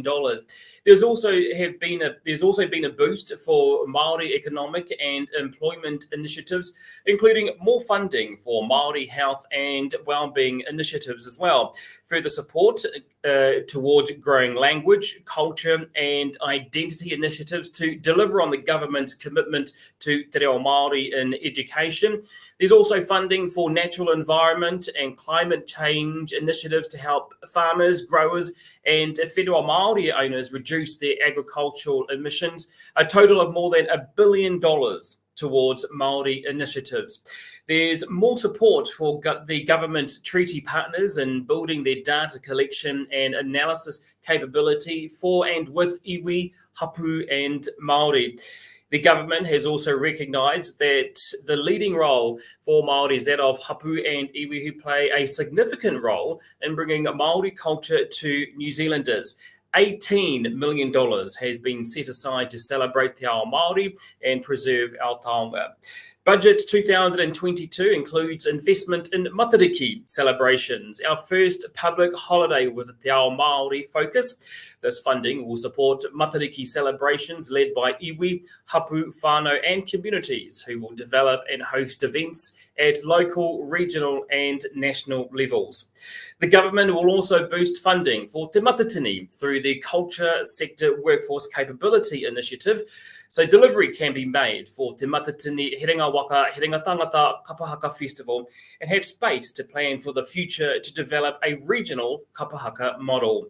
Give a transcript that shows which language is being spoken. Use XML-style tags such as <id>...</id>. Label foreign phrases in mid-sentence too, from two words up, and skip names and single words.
<en>There's also been a boost for Māori economic and employment initiatives, including more funding for Māori health and wellbeing initiatives as well. Further support towards growing language, culture and identity initiatives to deliver on the government's commitment to</en> <mi>te reo Māori</mi> <en>in education. There's also funding for natural environment and climate change initiatives to help farmers, growers and</en> <mi>whenua Māori</mi> <en>owners reduce their agricultural emissions, a total of more than $1 billion towards Māori initiatives. There's more support for the government treaty partners in building their data collection and analysis capability for and with</en> <mi>iwi, hapu</mi> <en>and Māori. The government has also recognised that the leading role for Māori is that of hapu and iwi, who play a significant role in bringing Māori culture to New Zealanders. $18 million has been set aside to celebrate</en> <mi>Te Ao Māori</mi> <en>and preserve our taonga. Budget 2022 includes investment in Matariki celebrations, our first public holiday with a</en> <mi>Te Ao Māori</mi> <en>focus. This funding will support Matariki celebrations led by</en> <mi>iwi, hapu, whānau</mi> <en>and communities who will develop and host events at local, regional and national levels. The government will also boost funding for Te Matatini through the Culture Sector Workforce Capability Initiative, so delivery can be made for Te Matatini Herenga Waka Herenga Tangata Kapahaka Festival and have space to plan for the future to develop a regional kapahaka model.</en>